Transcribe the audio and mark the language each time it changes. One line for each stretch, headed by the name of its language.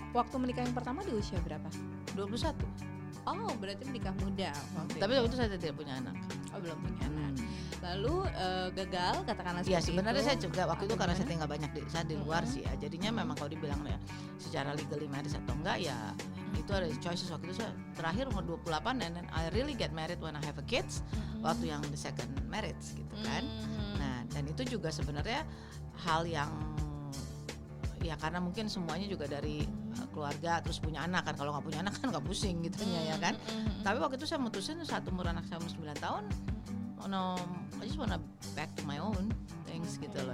Indonesian: Waktu menikah yang pertama di usia berapa? 21. Oh, berarti menikah muda. Tapi waktu itu saya tidak punya anak. Oh, belum punya anak. Lalu gagal katakanlah seperti itu. Ya sebenarnya saya juga waktu itu karena saya tinggal banyak di luar sih ya. Jadinya memang kalau dibilang ya secara
English: legally married
Indonesian: atau enggak ya itu ada choices. Waktu itu saya terakhir umur 28
English: and then I really get married when I have a kids.
Indonesian: Waktu yang
English: the second marriage
Indonesian: gitu kan. Nah, dan itu juga sebenarnya hal yang ya karena mungkin semuanya juga dari keluarga terus punya anak kan, kalau nggak punya anak kan nggak pusing gitunya ya kan. Tapi waktu itu saya mutusin saat umur anak saya umur 9 tahun,
English: I just wanna back to my own things
Indonesian: gitu loh.